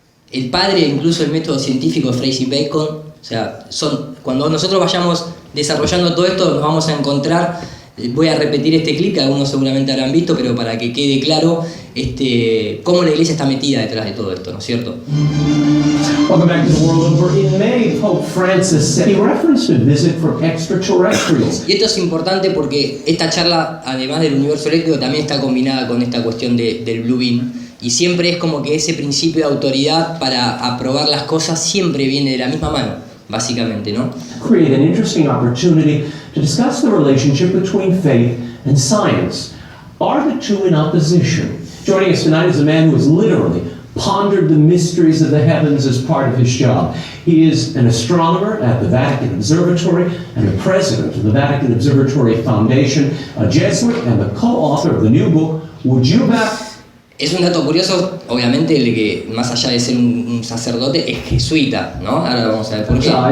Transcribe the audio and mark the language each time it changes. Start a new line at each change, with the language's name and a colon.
Spanish: El padre, incluso el método científico, Fraser Bacon, o sea, cuando nosotros vayamos desarrollando todo esto, nos vamos a encontrar, voy a repetir este clip que algunos seguramente habrán visto, pero para que quede claro cómo la Iglesia está metida detrás de todo esto, ¿no es cierto?
English: Welcome back to the World Over. In May, Pope Francis said he referenced a visit from extraterrestrials.
Spanish: Y esto es importante porque esta charla, además del universo eléctrico, también está combinada con esta cuestión del Blue Beam. Y siempre es como que ese principio de autoridad para aprobar las cosas siempre viene de la misma mano, básicamente, ¿no?
English: Create an interesting opportunity to discuss the relationship between faith and science. Are the two in opposition? Joining us tonight is a man who has literally pondered the mysteries of the heavens as part of his job. He is an astronomer at the Vatican Observatory and the president of the Vatican Observatory Foundation, a Jesuit and the co-author of the new book, Would You Bet?
Spanish: Es un dato curioso, obviamente, el de que más allá de ser un sacerdote, es jesuita, ¿no? Ahora vamos a ver por qué.